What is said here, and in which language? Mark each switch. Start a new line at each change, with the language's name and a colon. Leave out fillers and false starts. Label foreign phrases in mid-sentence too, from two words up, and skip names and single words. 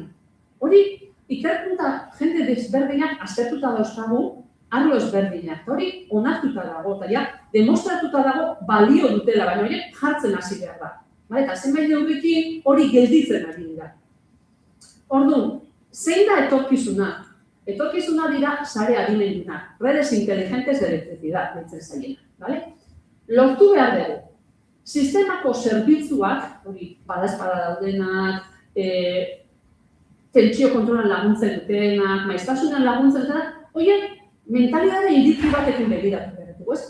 Basque: Hori, ikerkuntza jende desberdinak aztertuta dauzkagu, arlo ezberdinak. Hori, onartuta dago, eta demostratuta dago balio dutela, baina horiek jartzen hasi behar da. Eta zenbait neurrikin hori gelditzen ari da. Orduan, zein da etorkizuna? Etorkizuna dira sare adimendunak,
Spanish: redes inteligentes de electricidad,
Basque: ditzen zaiena. Lortu behar dugu, sistemako zerbitzuak, hori badaezpada daudenak, tentsio kontrolan laguntzen dutenak, maiztasunan laguntzen dutenak, horiek mentalidade iritu batekin begiratu behar dugu, ez?